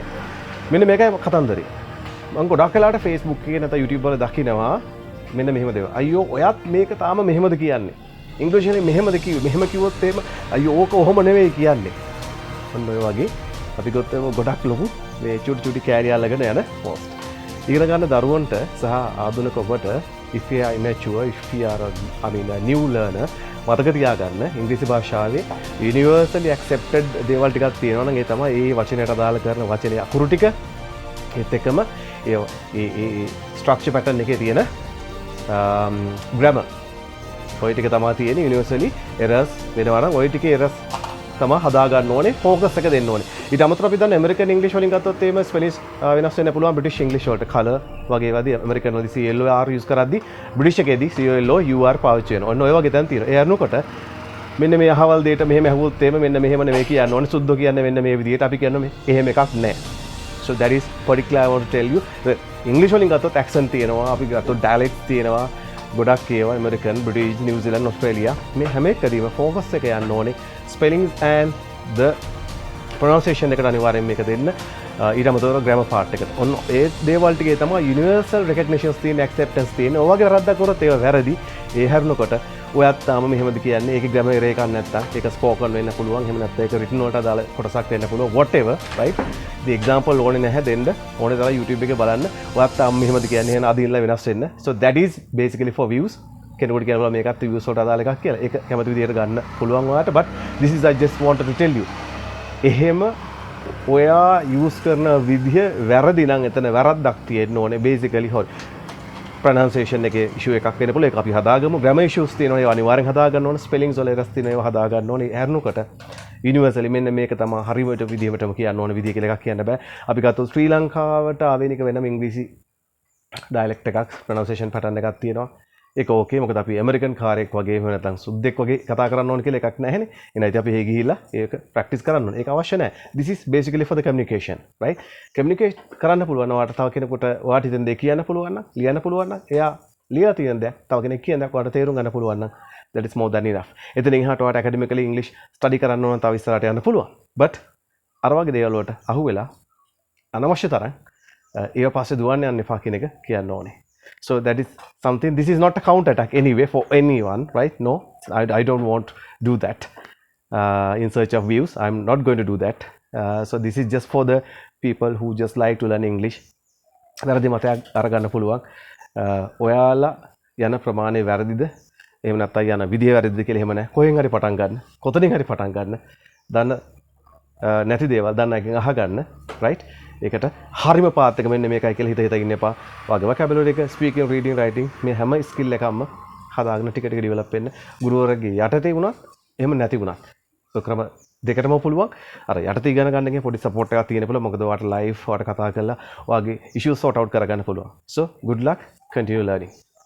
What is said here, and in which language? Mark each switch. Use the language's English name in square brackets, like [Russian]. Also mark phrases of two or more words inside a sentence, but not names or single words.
[Sinhala] මෙන්න මේකයි කතන්දරේ. මම ගොඩක් වෙලාවට Facebook එකේ නැත්නම් YouTube වල දකිනවා මෙන්න මෙහෙම දේවල්. අයියෝ ඔයත් මේක තාම මෙහෙමද කියන්නේ? ඉංග්‍රීසියෙන් මෙහෙමද කිව්වේ? මෙහෙම කිව්වොත් එහෙම අයියෝ ඕක ඔහොම නෙවෙයි කියන්නේ. ඔන්න ඔය වගේ අපි ගොත්තම ගොඩක් ලොකු මේ චුටි කෑලි අල්ලගෙන යන පෝස්ට්. ඉගෙන ගන්න දරුවන්ට සහ ආධුනික ඔබට [English] if you are immature, if you are a new learner [Sinhala] මතක තියාගන්න ඉංග්‍රීසි භාෂාවේ [English] universally accepted [Sinhala] දේවල් ටිකක් තියෙනවා නම් ඒ තමයි මේ වචනයට අදාළ කරන වචනේ අකුරු ටික ඒත් එක්කම ඒ [English] structure pattern [Sinhala] එකේ තියෙන grammar ඔය ටික තමයි තියෙන්නේ [English] universally errors [Sinhala] වෙනවා නම් ඔය ටිකේ errors තමයි හදා ගන්න ඕනේ focus එක දෙන්න ඕනේ. ඊට අමතරව අපි දන්න [English] American English [Sinhala] වලින් ගත්තොත් එහෙම ස්පෙලිෂ් වෙනස් වෙන්න පුළුවන් [English] British English [Sinhala] වලට color වගේ වදී American වලදී [English] CLOR use [Sinhala] කරද්දී British එකේදී COLOUR පාවිච්චි වෙනවා. ඔන්න ඔය වගේ තැන් තියෙනවා. ඒ අරනකොට මෙන්න මේ අහවල් දෙයට මෙහෙම ඇහුවොත් එහෙම මෙන්න මෙහෙම නෙවෙයි කියන්න ඕනේ. සුද්ධ කියන්නේ මෙන්න මේ විදිහට අපි කියන්නේ මේ එහෙම එකක් නැහැ. [English] So that is particular I want to tell you. [Sinhala] English වලින් ගත්තොත් accent තියෙනවා. අපි ගත්තොත් dialect තියෙනවා. ගොඩක් ඒවා American, British, New Zealand, Australia මේ හැම එකදීම focus එක යන්න ඕනේ [English] spellings and the pronunciation [Sinhala] එකට අනිවාර්යෙන් මේක දෙන්න. ඊට අමතරව [English] grammar part [Sinhala] එකට. ඔන්න ඒ දේවල් ටිකේ තමයි [English] universal recognitions [Sinhala] තියෙන acceptance තියෙන. ඔය වගේ වැරද්දක් කරොත් ඒක වැරදි. ඒ හැරෙනකොට ඔයත් තාම මෙහෙමද කියන්නේ. ඒකේ [English] grammar error [Sinhala] එකක් නැත්තම් ඒක spoken වෙන්න පුළුවන්. එහෙම නැත්නම් ඒක written වලට අදාළ කොටසක් වෙන්න පුළුවන්. [English] whatever, right? the example [Sinhala] ඕනේ නැහැ දෙන්න. ඕනේ තරම් YouTube එකේ බලන්න. ඔයත් තාම මෙහෙමද කියන්නේ. එහෙනම් අදින්ලා වෙනස් වෙන්න. [English] So that is basically for views. [Sinhala] කෙනෙකුට කියනවා මේකත් views වලට අදාළ එකක් කියලා. ඒක කැමති විදිහට ගන්න පුළුවන් ඔයාලට. [English] but this is I just wanted to tell you. [Sinhala] එහෙම ඔයා use කරන විදිහ වැරදි නම් එතන වැරද්දක් තියෙන්න ඕනේ basically හොල් pronunciation එකේ issue එකක් වෙන්න පුළුවන්. ඒක අපි හදාගමු. [English] grammar issues [Sinhala] තියෙනවා. ඒවා අනිවාර්යෙන් හදා ගන්න ඕනේ. spellings වල errors තියෙනවා. ඒවා හදා ගන්න ඕනේ. හැරෙනකොට universally මෙන්න මේක තමයි හරියට විදිහටම කියන්න ඕනේ විදිහ කියලා එකක් කියන්න බෑ. අපි ගත්තොත් ශ්‍රී ලංකාවට ආවෙනික වෙනම ඉංග්‍රීසි dialect එකක් [English] pronunciation pattern [Sinhala] එකක් තියෙනවා. ඒක ඕකේ මොකද අපි ඇමරිකන් කාරයෙක් වගේ එහෙම නැත්නම් සුද්දෙක් වගේ කතා කරන්න ඕන කියලා එකක් නැහැනේ. එහෙනම් ඉතින් අපි ගිහිල්ලා ඒක ප්‍රැක්ටිස් කරන්න ඕනේ. ඒක අවශ්‍ය නැහැ. [English] This is basically for the communication, right? [Sinhala] communicate කරන්න පුළුවන් ඔයාලට තව කෙනෙකුට ඔයාට හිතෙන දේ කියන්න පුළුවන් නම්, ලියන්න පුළුවන් නම්, එයා ලියලා තියෙන දේ තව කෙනෙක් කියන දේ ඔයාලට තේරුම් ගන්න පුළුවන් නම් [English] that is more than enough. [Sinhala] එතනින් එහාට ඔයාලට [English] academically English study [Sinhala] කරන්න ඕන තව ඉස්සරහට යන්න පුළුවන්. but අර වගේ දේවල් වලට අහු වෙලා අනවශ්‍ය තරම් ඒව පස්සේ දුවන්න යන්න එපා කියන එක කියන්න ඕනේ. [English] So that is something, this is not a counter attack anyway for anyone, right? No, I don't want to do that in search of views. I'm not going to do that. So this is just for the people who just like to learn English. [Sinhala] වැරදි මතයක් අරගන්න පුළුවන්. ඔයාලා යන ප්‍රමාණය වැරදිද? එහෙම නැත්නම් යන විදිය වැරදිද කියලා එහෙම නැහැ. කොහෙන් හරි පටන් ගන්න. කොතනින් හරි පටන් ගන්න. දන්න නැති දේවල් දන්න එකෙන් අහගන්න, right? ඒකට හරිම පාත් එක මෙන්න මේකයි කියලා හිත ඉන්න එපා. වගේම vocabulary එක [English] speaking, reading, writing [Sinhala] මේ හැම skill එකක්ම හදාගෙන ටික ටික develop වෙන්න. ගුරුවරගේ යටතේ වුණත් එහෙම නැති වුණත්. so ක්‍රම දෙකටම පුළුවන්. අර යටතේ ඉගෙන ගන්න එකේ පොඩි support එකක් තියෙන පුළුවන්. මොකද ඔයාලට live ඔයාලට කතා කරලා ඔයාගේ [English] issues sort out [Sinhala] කරගන්න පුළුවන්. [English] so good luck, continue learning.